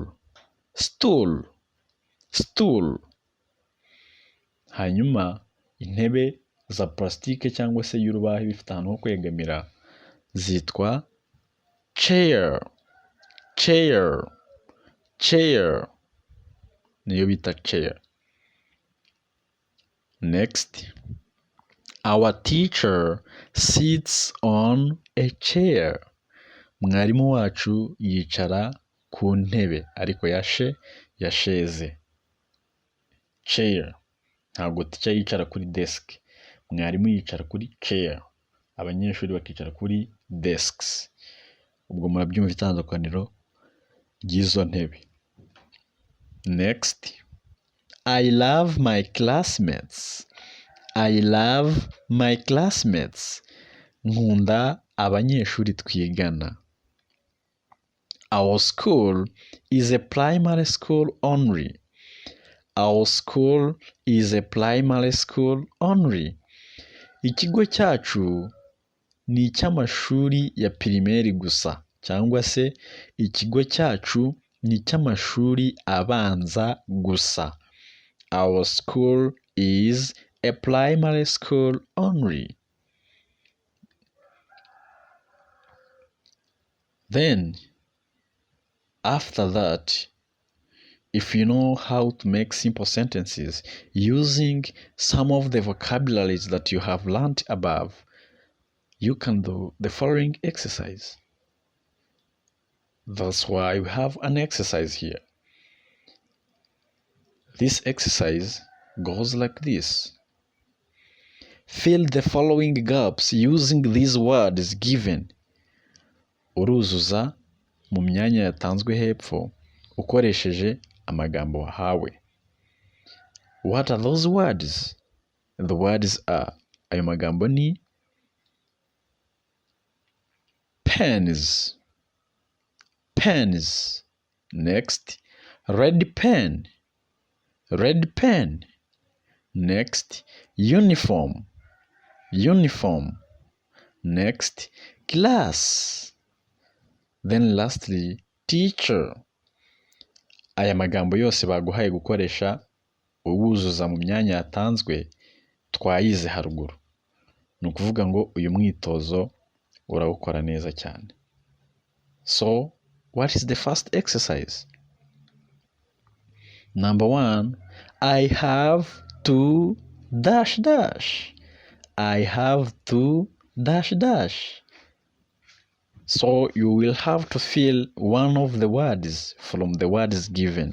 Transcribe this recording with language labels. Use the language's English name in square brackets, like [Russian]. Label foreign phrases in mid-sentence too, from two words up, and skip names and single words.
[English] Stool. Stool. [Kinyarwanda] Hanyuma intebe za plastique cyangwa se y'urubaho bifite ahantu ho kwegamira zitwa chair. [English] Chair. Chair. [Kinyarwanda] Niyo bita chair. Next. [English] Our teacher sits on a chair. [Kinyarwanda] Mwarimu wacu yicara ku ntebe ariko ya chaise. Chair. Ntabwo teacher yicara kuri desk. Mwarimu yicara kuri chair. Abanyeshuri bakicara kuri desks. Ubwo murabyumva itandukaniro ry'izo ntebe. [English] Next. I love my classmates. I love my classmates. [Kinyarwanda] Nkunda abanyeshuri twigana. [English] Our school is a primary school only. Our school is a primary school only. [Kinyarwanda] Ikigo cyacu ni icy'amashuri ya pirimeri gusa, cyangwa se ikigo cyacu ni icy'amashuri abanza gusa. [English] Our school is a primary school only. Then, after that, if you know how to make simple sentences using some of the vocabularies that you have learned above, you can do the following exercise. That's why we have an exercise here. This exercise goes like this. Fill the following gaps using these words given. [Kinyarwanda] Uruzuza mu myanya yatanzwe hepfo ukoresheje amagambo wahawe. [English] What are those words? The words are, [Kinyarwanda] ayo magambo ni pens. [English] Pens. Next, red pen. Red pen. Next, uniform. Uniform. Next, class. Then lastly, teacher. [Kinyarwanda] Aya magambo yose baguhaye gukoresha uwuzuza mu myanya yatanzwe twayize haruguru. Ni ukuvuga ngo uyu mwitozo urawukora neza cyane. [English] So, what is the first exercise? Number 1, I have to ... I have to ... So you will have to fill one of the words from the words given.